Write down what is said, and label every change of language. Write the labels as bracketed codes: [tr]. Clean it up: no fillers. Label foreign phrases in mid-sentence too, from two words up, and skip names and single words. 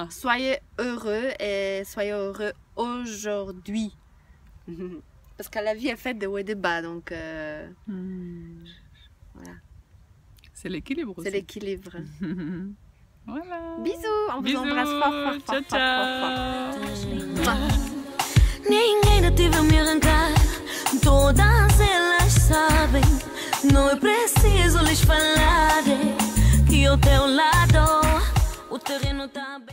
[fr] Soyez heureux et soyez heureux aujourd'hui. Parce que la vie est faite de hauts et de bas, donc voilà. C'est l'équilibre aussi. C'est l'équilibre. Voilà. Bisous, on vous embrasse fort, fort, fort, tchau, fort. [pt] Ninguém ainda a me arrancar, todas elas sabem. Não é preciso lhes falar que ao teu lado o terreno tá bem.